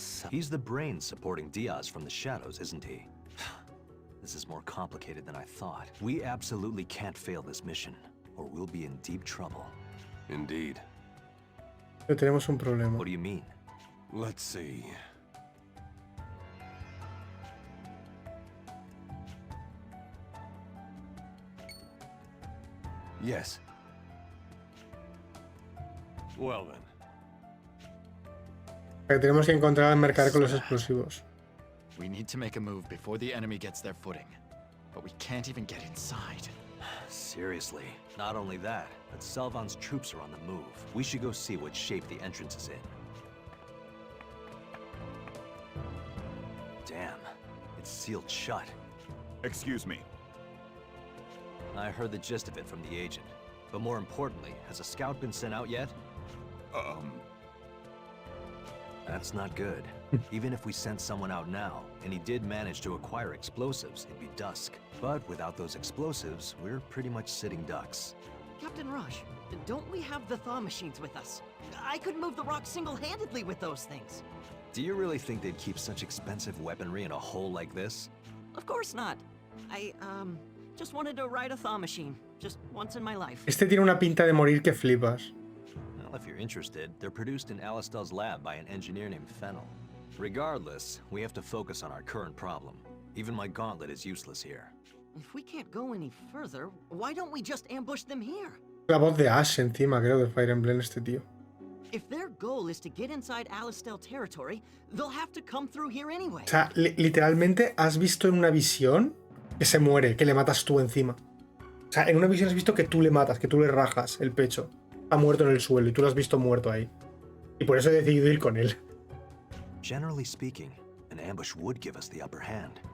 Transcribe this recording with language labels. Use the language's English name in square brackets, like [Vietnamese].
[English] He's the brain supporting Diaz from the shadows, isn't he? This is more complicated than I thought. We absolutely can't fail this mission, or we'll be in deep trouble. Indeed. [Spanish] Pero tenemos un problema. [English] What do you mean? Let's see. Yes. Well then. [Spanish] Que tenemos que encontrar al mercader con los explosivos. [English] We need to make a move before the enemy gets their footing. But we can't even get inside. Seriously, not only that, but Selvan's troops are on the move. We should go see what shape the entrance is in. Damn, it's sealed shut. Excuse me. I heard the gist of it from the agent. But more importantly, has a scout been sent out yet? That's not good. Even if we sent someone out now, and he did manage to acquire explosives, it'd be dusk. But without those explosives, we're pretty much sitting ducks. Captain Rush, don't we have the thaw machines with us? I could move the rock single-handedly with those things. Do you really think they'd keep such expensive weaponry in a hole like this? Of course not. I just wanted to ride a thaw machine, just once in my life. [Spanish] Este tiene una pinta de morir que flipas. [English] Well, if you're interested, they're produced in Alistel's lab by an engineer named Fennel. Regardless, we have to focus on our current problem. Even my gauntlet is useless here. If we can't go any further, why don't we just ambush them here? [Spanish] La voz de Ash encima, creo, de Fire Emblem este tío. [English] If their goal is to get inside Alistel territory, they'll have to come through here anyway. [Spanish] O sea, literalmente has visto en una visión que se muere, que le matas tú encima. O sea, en una visión has visto que tú le matas, que tú le rajas el pecho. Está muerto en el suelo y tú lo has visto muerto ahí. Y por eso he decidido ir con él. [English] Generally speaking, an ambush would give us the upper hand.